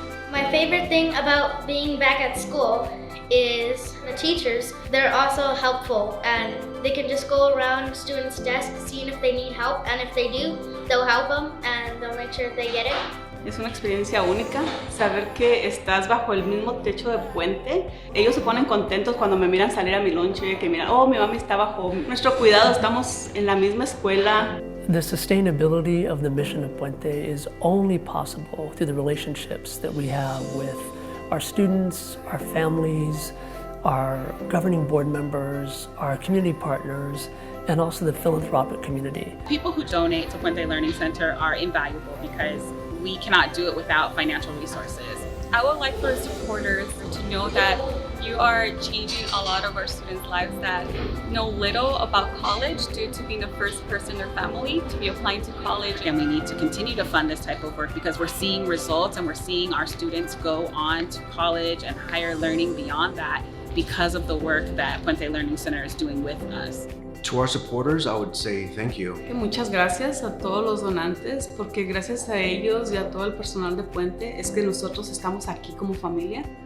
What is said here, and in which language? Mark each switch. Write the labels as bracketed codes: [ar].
[en] My favorite thing about being back at school is the teachers. They're also helpful and they can just go around students' desks seeing if they need help, and if they do, they'll help them and they'll make sure they get it. [es] Es una experiencia única saber que estás bajo el mismo techo de Puente. Ellos se ponen contentos cuando me miran salir a mi lonche, que miran, oh, mi mami está bajo nuestro cuidado, estamos en la misma escuela. [en] The sustainability of the mission of Puente is only possible through the relationships that we have with our students, our families, our governing board members, our community partners, and also the philanthropic community. People who donate to Puente Learning Center are invaluable because we cannot do it without financial resources. I would like for supporters to know that you are changing a lot of our students' lives that know little about college due to being the first person in their family to be applying to college. And we need to continue to fund this type of work because we're seeing results and we're seeing our students go on to college and higher learning beyond that because of the work that Puente Learning Center is doing with us. To our supporters, I would say thank you. [es] Muchas gracias a todos los donantes, porque gracias a ellos y a todo el personal de Puente es que nosotros estamos aquí como familia.